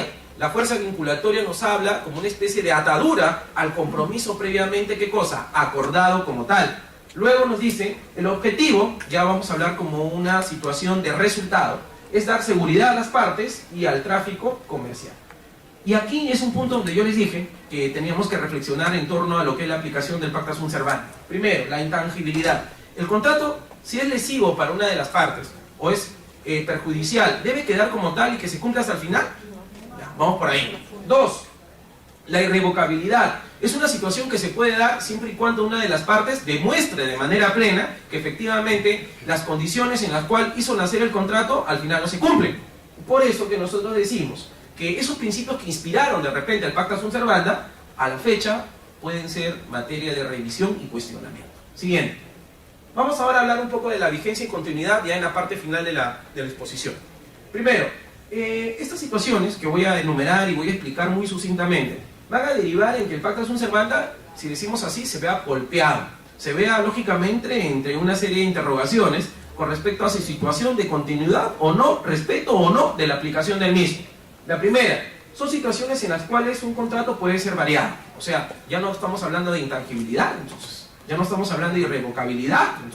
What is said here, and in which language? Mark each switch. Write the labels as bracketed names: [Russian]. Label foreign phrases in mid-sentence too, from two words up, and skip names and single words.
[Spanish] La fuerza vinculatoria nos habla como una especie de atadura al compromiso previamente, ¿qué cosa? Acordado como tal. Luego nos dice, el objetivo, ya vamos a hablar como una situación de resultado, es dar seguridad a las partes y al tráfico comercial. Y aquí es un punto donde yo les dije que teníamos que reflexionar en torno a lo que es la aplicación del [Latin] pacta sunt servanda. [Spanish] Primero, la intangibilidad. El contrato, si es lesivo para una de las partes o es perjudicial, ¿debe quedar como tal y que se cumpla hasta el final? Ya, vamos por ahí. Dos, la irrevocabilidad. Es una situación que se puede dar siempre y cuando una de las partes demuestre de manera plena que efectivamente las condiciones en las cuales hizo nacer el contrato al final no se cumplen. Por eso que nosotros decimos que esos principios que inspiraron de repente el [Latin] pacta sunt servanda, [Spanish] a la fecha pueden ser materia de revisión y cuestionamiento. Siguiente. Vamos ahora a hablar un poco de la vigencia y continuidad ya en la parte final de la exposición. Primero, estas situaciones que voy a enumerar y voy a explicar muy sucintamente van a derivar en que el [Latin] pacta sunt servanda, [Spanish] si decimos así, se vea golpeado, se vea lógicamente entre una serie de interrogaciones con respecto a su situación de continuidad o no, respeto o no de la aplicación del mismo. La primera, son situaciones en las cuales un contrato puede ser variado, o sea, ya no estamos hablando de intangibilidad, entonces, ya no estamos hablando de irrevocabilidad, entonces.